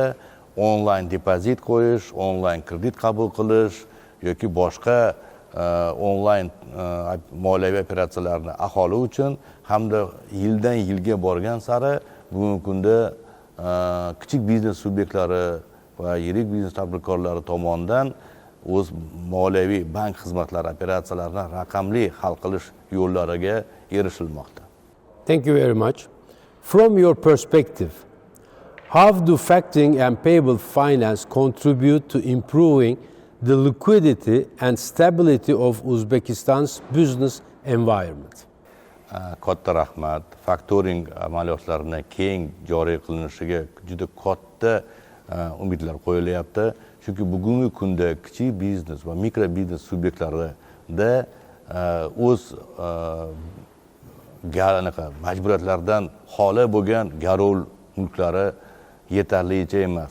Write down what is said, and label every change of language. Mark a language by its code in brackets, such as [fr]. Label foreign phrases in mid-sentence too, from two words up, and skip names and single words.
[uz] Onlayn depozit qo'yish, onlayn kredit qabul qilish yoki boshqa onlayn moliyaviy operatsiyalarni aholi uchun hamda yildan yilga borgan sari bugungi kunda kichik biznes subyektlari va yirik biznes tadbirkorlari tomonidan o'z moliyaviy bank xizmatlari operatsiyalarini raqamli hal qilish yo'llariga erishilmoqda. [en] Thank you very much. From your perspective, how do factoring and payable finance contribute to improving the liquidity and stability of Uzbekistan's business environment? [uz] Katta rahmat. Faktoring amaliyotlarini keng joriy qilinishiga juda katta umidlar qo'yilyapti. Chunki bugungi kunda kichik biznes va mikro biznes subyektlarida o'z majburiyatlardan xoli bo'lgan garov mulklari yetarlicha emas.